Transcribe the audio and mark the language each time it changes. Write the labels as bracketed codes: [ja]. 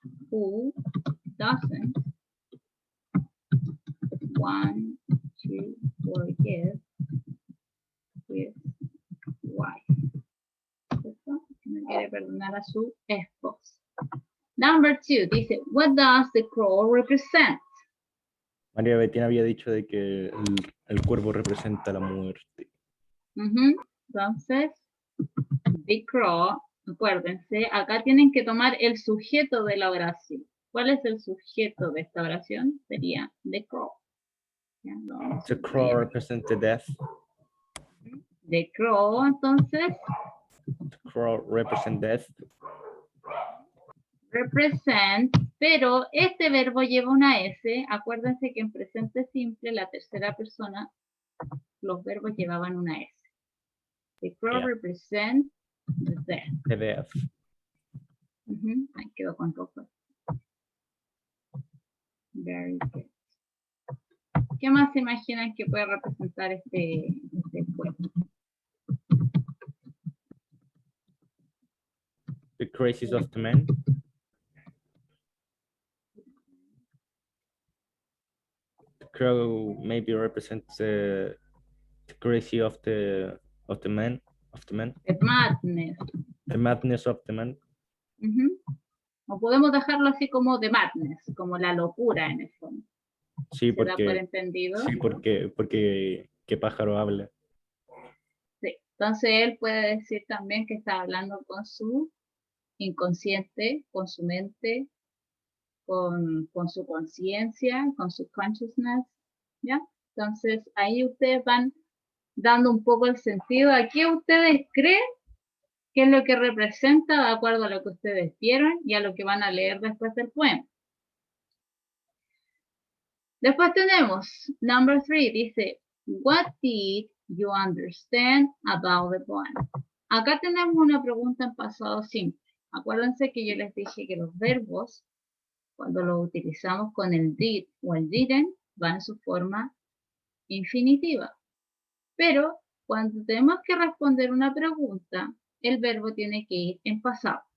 [en] Who doesn't want to forgive his wife. ¿Cierto? [es] No quiere perdonar a su esposa. [en] Number 2 [es] dice, [en] what does the crow represent? [es] María Bettina había dicho de que el cuervo representa la muerte. Entonces, [en] the crow, [es] acuérdense, acá tienen que tomar el sujeto de la oración. ¿Cuál es el sujeto de esta oración? Sería [en] the crow. [es] ¿Ya? [en] The crow represents the death. The crow, entonces, The crow represents death. [es] represent, pero este verbo lleva una S. Acuérdense que en presente simple, la tercera persona, los verbos llevaban una S. [en] The crow represents the death. The death. [es] Ahí quedó con ropa. [en] Very good. [es] ¿Qué más se imaginan que puede representar este pueblo? [en] The crazies of the man. The crow maybe represents the crazy of the man. The madness. The madness of the man. [es] O podemos dejarlo así como the madness, como la locura en el fondo. Sí, ¿Se da por porque entendido? sí, porque qué pájaro habla. Sí. Entonces él puede decir también que está hablando con su inconsciente, con su mente, con su conciencia, con su consciousness, ¿ya? Entonces ahí ustedes van dando un poco el sentido a qué ustedes creen que es lo que representa de acuerdo a lo que ustedes vieron y a lo que van a leer después del poema. Después tenemos, [en] number 3, dice, what did you understand about the poem? [es] Acá tenemos una pregunta en pasado simple. Acuérdense que yo les dije que los verbos, cuando los utilizamos con el did o el didn't, van en su forma infinitiva. Pero cuando tenemos que responder una pregunta, el verbo tiene que ir en pasado.